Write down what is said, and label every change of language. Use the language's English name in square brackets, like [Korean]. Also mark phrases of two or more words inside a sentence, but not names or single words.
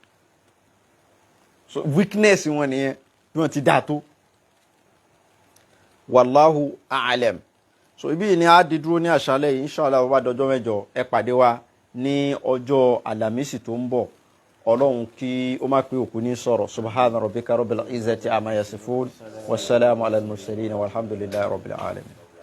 [Yoruba] so weakness wọn nìyẹn bí wọ́n ti dáa tó [Arabic] والله أعلم [Yoruba] so ibi ni a di dúró ní àṣálẹ́ yìí inshallah bá dọjọ́ mẹ́jọ ẹ pàdé wa ní ọjọ́ Àlàmísì tó ń bọ̀ Ọlọ́run kí ó má pé òkú ní sọ̀rọ̀ [Arabic] سبحان ربك رب العزة عما يصفون والسلام على المرسلين والحمد لله رب العالمين.